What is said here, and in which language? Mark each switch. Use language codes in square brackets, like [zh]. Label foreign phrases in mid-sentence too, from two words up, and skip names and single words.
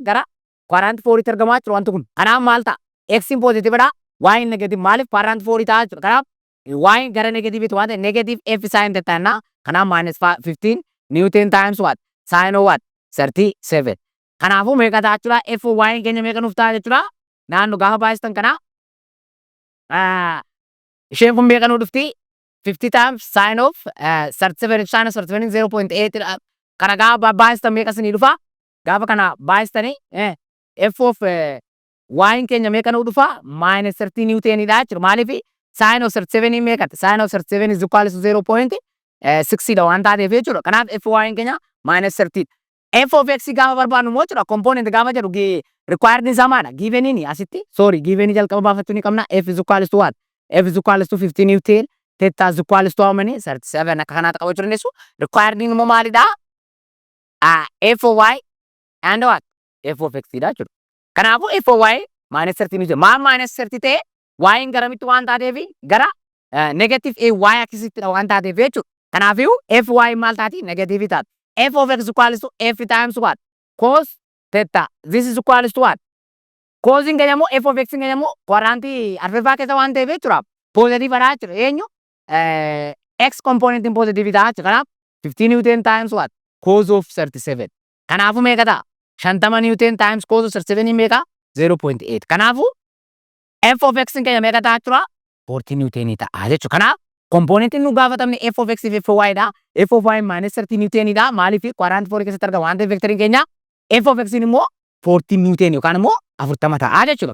[om] Gara quadrant 4tti argamaa jechuudha wanti kun. Kanaaf maal ta'a? X in positiveidha. Y'n negative maaliif quadrant 4 ta'a jechuudha. Kanaaf y'n gara negative waan ta'eef [en] negative f sin theta [om] jenna. [en] Kanaaf minus 15 Newton times what? Sin of what? 37. [om] Kanaafuu meeqa ta'a jechuudha? F y'n keenya meeqa nuuf ta'a jechuudha? Naannoo gaafa baay'istan kana isheen kun meeqa nuu dhufti? [en] 50 times sin of 37 sin of 37 0.8 [om] kana gaafa baay'istan meeqa isinii dhufa? Gaafa kana baay'istanii [en] f of y'n [om] keenya meeqa nuu dhufa? [en] Minus 30 Newton [om] dha jechuudha. Maaliif [en] sin of 37 [om] meeqatti? [en] Sin of 37 is equal to 0.6 [om] dha waan taateef jechuudha. Kanaaf f y'n keenya minus 30. [en] F of x [om] gaafa barbaadnu immoo jechuudha. Component gaafa jedhu required isaa maadha? Given inni asitti. Sorry, given jalqaba baafachuu ni qabna. [en] F is equal to what? F is equal to 50 Newton. Theta is equal to how many? [om] 37 akka kanaatti qabachuu dandeessu. Required immoo maalidha? [en] F of y and what? F of x [om] dha jechuudha. Kanaafuu [en] f of y minus 30 Newton. [om] Maal minus 30 ta'e y'n garamitti waan taateef gara [en] negative y [om] akkasittidha waan taateef jechuudha. Kanaafuu f y maal taati? Negative taati. [en] F of x equals to f times what? Cos theta. This is equals to what? [om] Cos in keenya immoo [en] f of x [om] in keenya immoo quadrantii arfaffaa keessa waan ta'eef jechuudha. Positive dha jechuudha. Eenyu? [en] X component [om] in positive dha jechuudha. Kanaaf [en] 15 Newton times what? Cos of 37. [om] Kanaafuu meeqa ta'a? [en] 50 Newton times cos of 37 meeqa? 0.8. [om] Kanaafuu [en] f of x [om] in keenya meeqa ta'a jechuudha? 40 Newton ta'a jechuudha. Kanaaf component nu gaafatamne [en] f of x [om] fi f y dha. [en] F of y minus 30 Newton [om] dha. Maaliif quadrant 4 keessatti argama waan ta'eef vectoriin keenya [en] f of x [om] immoo 40 Newton yookaan immoo 40 ta'a jechuudha.